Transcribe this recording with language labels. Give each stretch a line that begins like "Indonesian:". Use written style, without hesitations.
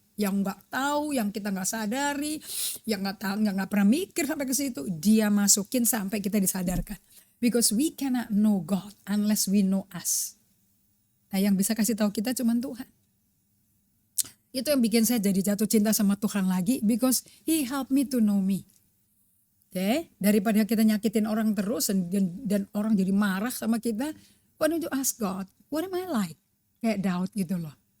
Indonesian: Yang nggak tahu, yang kita nggak sadari, yang nggak pernah mikir sampai ke situ, dia masukin sampai kita disadarkan.
English: Because we cannot know God unless we know us.
Indonesian: Nah, yang bisa kasih tahu kita cuma Tuhan. Itu yang bikin saya jadi jatuh cinta sama Tuhan lagi,
English: because He helped me to know me. Okay?
Indonesian: Daripada kita nyakitin orang terus dan orang jadi marah sama kita,
English: why don't you ask God, what am I like?
Indonesian: Kayak Daud gitu loh.